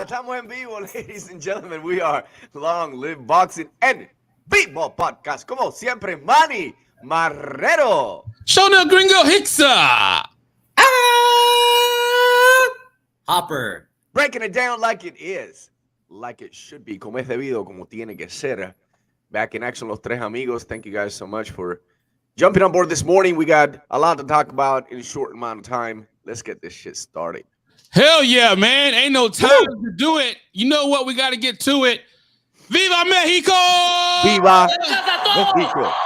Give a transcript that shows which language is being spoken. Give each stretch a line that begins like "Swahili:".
Spanish: Estamos en vivo,
English: ladies and gentlemen. We are Longliveboxing and EnVivo podcast.
Spanish: Como siempre, Manny Marrero. Shona Gringo Hicksa.
English: Hopper. Breaking it down like it is. Like it should be.
Spanish: Como es debido, como tiene que ser.
English: Back in action,
Spanish: los tres amigos.
English: Thank you guys so much for jumping on board this morning. We got a lot to talk about in a short amount of time. Let's get this shit started. Hell yeah, man. Ain't no time to do it. You know what? We got to get to it.
Spanish: Viva Mexico! Viva Mexico!